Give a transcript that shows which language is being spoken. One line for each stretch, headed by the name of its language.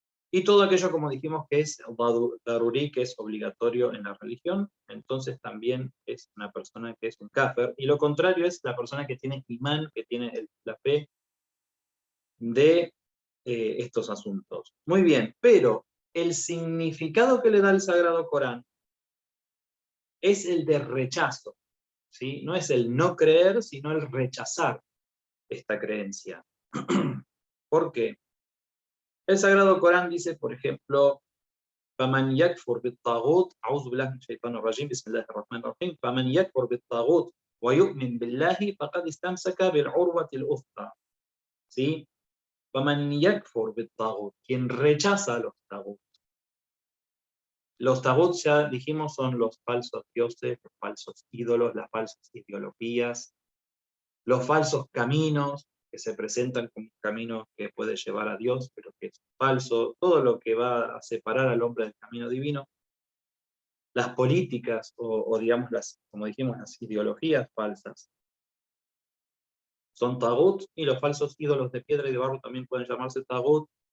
Spanish: y todo aquello, como dijimos, que es daruri, que es obligatorio en la religión, entonces también es una persona que es un kafir, y lo contrario es la persona que tiene imán, que tiene la fe de estos asuntos. Muy bien, pero el significado que le da el Sagrado Corán es el de rechazo, ¿sí? No es el no creer, sino el rechazar esta creencia. ¿Por qué? El Sagrado Corán dice, por ejemplo,
Arabic: فَمَنْ يَكْفُرْ بِالطَّاغُوتِ أعوذ بالله من الشيطان الرجيم بسم الله الرحمن الرحيم فَمَنْ يَكْفُرْ بِالطَّاغُوتِ وَيُؤْمِنْ بِاللَّهِ فَقَدْ اسْتَمْسَكَ بِالْعُرْوَةِ الْوُثْقَى.
Spanish: ¿Sí?
Arabic: فَمَنْ يَكْفُرْ بِالطَّاغُوتِ,
Spanish: quien rechaza a los tagut. Los tagut, ya dijimos, son los falsos dioses, los falsos ídolos, las falsas ideologías, los falsos caminos que se presentan como un camino que puede llevar a Dios, pero que es falso, todo lo que va a separar al hombre del camino divino, las políticas o digamos, como dijimos, las ideologías falsas, son tagut, y los falsos ídolos de piedra y de barro también pueden llamarse tagut.